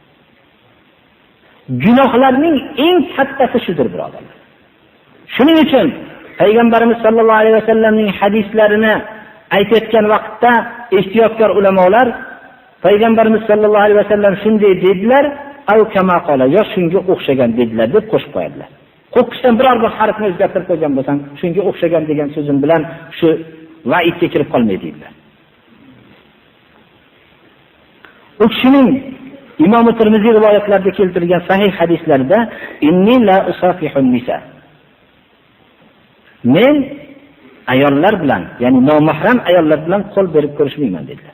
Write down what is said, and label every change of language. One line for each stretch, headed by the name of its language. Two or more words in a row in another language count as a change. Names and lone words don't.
Uzbek: Gunohlarning eng kattasi shudir, birodarlar. Shuning uchun payg'ambarimiz
Arabic: صلى الله عليه وسلم
Uzbek: hadislarini aytayotgan vaqtda ehtiyotkor ulamolar payg'ambarimiz
Arabic: صلى الله عليه وسلم
Uzbek: shunday dedilar,
Arabic: "أو كما قال",
Uzbek: yo shunga o'xshagan dedilar deb qo'shib qo'yadilar. Qo'qqisdan biror bir harfni o'zgartirib qo'ygan bo'lsang, shunga o'xshagan degan so'zim bilan shu va'idga kirib qolmaydi dedilar. U kishining Imom Tirmiziy rivoyatlarida keltirilgan sahih hadislarda
Arabic: "إني لا أصافح النساء",
Uzbek: men ayollar bilan, ya'ni nomahram ayollar bilan qo'l berib ko'rishmayman dedilar.